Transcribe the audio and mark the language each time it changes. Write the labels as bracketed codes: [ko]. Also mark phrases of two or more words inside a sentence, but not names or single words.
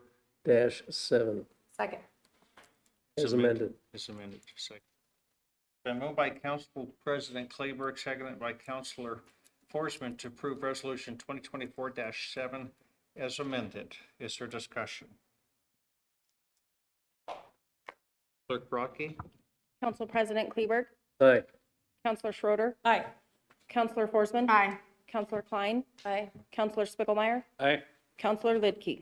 [en] Second. as amended. As amended. Second. Been moved by Council President Kleber, seconded by Councilor Forsman to approve Resolution 2024-7 as amended. Is there discussion? Clerk Brockey? Council President Kleberg, Aye. Councilor Schroeder, Aye. Councilor Forsman, Aye. Councilor Klein, Aye. Councilor Spiegelmeier, Aye. Councilor Lidkey.